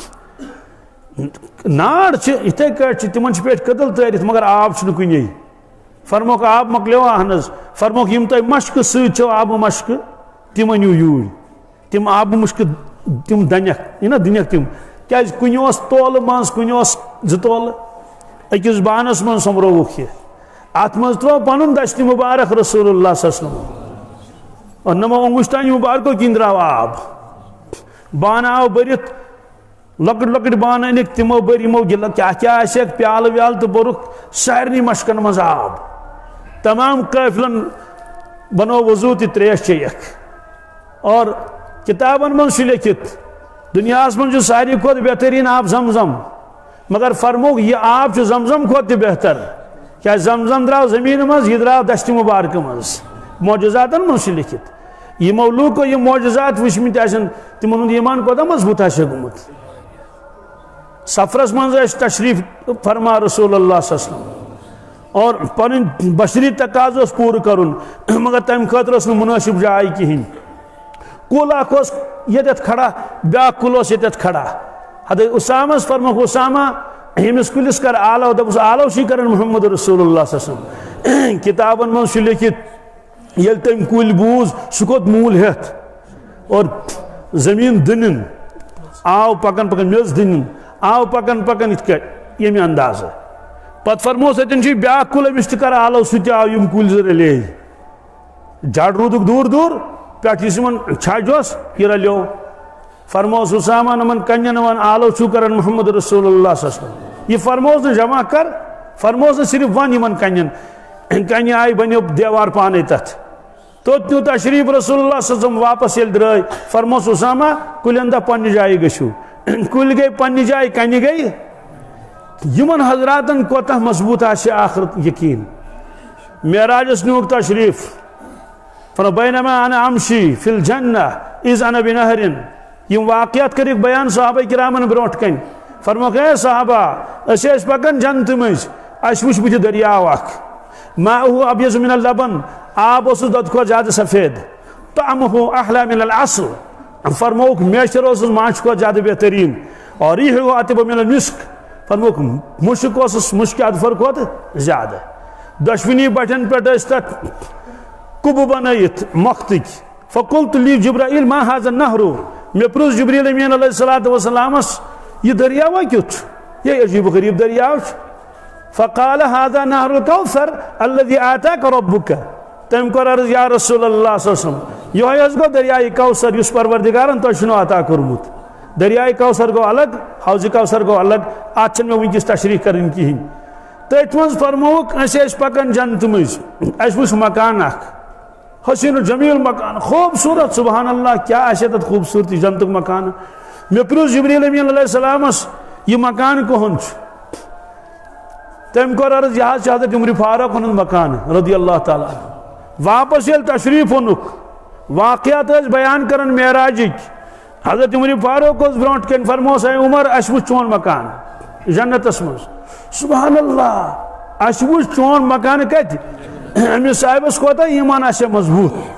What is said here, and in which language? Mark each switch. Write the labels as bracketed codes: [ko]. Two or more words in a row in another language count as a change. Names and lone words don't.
[ks] ناڑ چھِ یِتھے کٲٹھۍ چھِ تِمن چھِ پٮ۪ٹھ کٔدٕل تٲرِتھ مگر آب چھُنہٕ کُنے فرموکھ آب مۄکلیو اہن حظ فرموکھ یِم تۄہہِ مشکہٕ سۭتۍ چھو آبہٕ مشکہٕ تِم أنِو یوٗرۍ تِم آبہٕ مُشکہٕ تِم دنیکھ نا دِنیکھ تِم کیازِ کُنہِ اوس تولہٕ منٛز کُنہِ اوس 2 تولہٕ أکِس بانس منٛز سومبرووُکھ یہِ اتھ منٛز ترٛوو پنُن دستہِ مُبارک [ar] رسول اللہ صلی اللہ علیہ وسلم [ks] اور نمو انگشتانی مبارکو کِنۍ درٛاو آب بانہٕ آو بٔرِتھ لۄکٕٹۍ لۄکٕٹۍ بانہٕ أنِکھ تِمو بٔرۍ یِمو کیاہ کیاہ آسیکھ پیالہٕ ویالہٕ تہٕ بوٚرُکھ سارنٕے مشکن منٛز آب تمام قٲفلن بنوو وضوٗ تہِ تریش چیٚیکھ اور کتابن منٛز چھُ لیکھِتھ دُنیاہس منٛز چھُ ساروی کھۄتہٕ بہتریٖن آب زمزم مگر فرموکھ یہِ آب چھُ زمزم کھۄتہٕ تہِ بہتر کیازِ زمزم درٛاو زٔمیٖنہِ منٛز یہِ درٛاو دستہِ مُبارکہٕ منٛز معجزاتن منٛز چھُ لیکھِتھ یِمو لوٗکو یِم معجزات وٕچھمٕتۍ آسن تِمن ہُنٛد ایٖمان کوتاہ مضبوٗط آسہِ گوٚمُت سفرس منٛز ٲسۍ تشریٖف فرما [ar] رسول اللہ صلی اللہ علیہ وسلم [ks] اور پنٕنۍ بشری تقاضہٕ اوس پوٗرٕ کرُن مگر تمہِ خٲطرٕ ٲس نہٕ مُنٲسِب جاے کِہینۍ کُل اکھ اوس ییٚتٮ۪تھ کھڑا بیاکھ کُل اوس ییٚتٮ۪تھ کھڑا حضرت اُسامس فرموکھ اُسامہ ییٚمِس کُلِس کر آلو دوٚپُس آلو چھُے کران [ar] محمد رسول اللہ صلی اللہ علیہ وسلم [ks] کتابن منٛز چھُ لیکھِتھ ییٚلہِ تٔمۍ کُلۍ بوٗز سُہ کھوٚت موٗل ہٮ۪تھ اور زٔمیٖن دٕنِن آو پکان پکان میٚژ دٕنِن آو پکان پکان یِتھ کٲٹھۍ ییٚمہِ اندازٕ پتہٕ فرمووس اتٮ۪ن چھُے بیاکھ کُل أمِس تہِ کر آلو سُہ تہِ آو یِم کُلۍ زٕ رلے جڑ روٗدُکھ دوٗر دوٗر پٮ۪ٹھ یُس یِمن چھج اوس یہِ رلیو فرمووس اُسامہ یِمن کنٮ۪ن وَن آلو چھُو کران [ar] محمد رسول اللہ صلی اللہ علیہ وسلم [ks] یہِ فرمووس نہٕ جمع کر فرمووس نہٕ صرف ون یِمن کنٮ۪ن کنہِ آیہِ بنیو دیوار پانے تتھ توٚت نیوٗ تشریٖف [ar] رسول اللہ صلی اللہ علیہ وسلم [ks] واپس ییٚلہِ درٛاے فرمووس اُسامہ کُلٮ۪ن دپ پننہِ جایہِ گٔژھِو کُلۍ گٔے پننہِ جایہِ کنہِ گٔے یِمن حضراتن کوتاہ مضبوٗط آسہِ آخرت یقیٖن معراجس نیوٗکھ تشریٖف [ar] بینما انا امشی فی الجنہ اذ انا بنہرن [ks] یِم واقعات کٔرِکھ بیان صحابہ کرامن برونٛٹھ کَنۍ فرموکھ اے صحابہ أسۍ ٲسۍ پکان جنتہٕ مٔنٛزۍ اَسہِ وٕچھ بٕتھِ دٔریاو اکھ [ar] ماؤہ ابیض من اللبن [ks] آب اوسُس دۄدٕ کھۄتہٕ زیادٕ سفید [ar] طعمہ احلی من العسل [ks] فرموکھ میچھر اوسُس ماچھِ کھۄتہٕ زیادٕ بہتریٖن اور [ar] ریحہ اطیب من المسک [ks] فرموکھ مُشک اوسُس مُشکہِ اظفر کھۄتہٕ زیادٕ دۄشوٕنی بٹھٮ۪ن پٮ۪ٹھ ٲسۍ تتھ کُبہٕ بنٲیِتھ مۄختٕکۍ [ar] فقلت لی جبرائیل ما هذا النہر [ks] مےٚ پرُژھ جبریٖل امین علیہ الصلوۃ والسلامس یہِ دٔریاوا کیُتھ چھُ یہِ عجیٖب و غریٖب دٔریاو چھُ [ar] فقال هذا نہر الکوثر الذی آتاک ربک [ks] تٔمۍ کوٚر عرض یا رسول [ar] اللہ صلی اللہ علیہ وسلم [ks] یِہوے حظ گوٚو دریایہِ کوثر یُس پروردگارن تۄہہِ چھُنو عطا کوٚرمُت دریایہِ کوثر گوٚو الگ حوضِ کوثر گوٚو الگ اتھ چھنہٕ مےٚ وٕنکیٚس تشریح کرٕنۍ کِہینۍ تٔتھۍ منٛز فرمووُکھ أسۍ ٲسۍ پکان جنتہٕ مٔنٛزۍ اَسہِ وٕچھ مکان اکھ حسین و جمیل مکان خوبصورت [ar] سبحان اللہ [ks] کیا آسہِ تتھ خوبصورتی جنتُک مکان مےٚ پرُژھ جبریٖل امین علیہ السلامس یہِ مکان کٕہُنٛد چھُ تٔمۍ کوٚر عرض یہِ حظ چھُ حضرت عمرِ فاروق ہُنٛد مکان [ar] رضی اللہ تعالیٰ [ks] واپس ییٚلہِ تشریٖف اوٚنُکھ واقعات ٲسۍ بیان کران معراجٕکۍ حضرت عمرِ فاروق اوس برونٛٹھ کَنۍ فرمووس اے عمر اَسہِ وٕچھ چون مکان جنتس منٛز [ar] سبحان اللہ [ks] اَسہِ وٕچھ چون مکان کتہِ أمِس صاحبس کوتاہ ایٖمان آسہِ مضبوٗط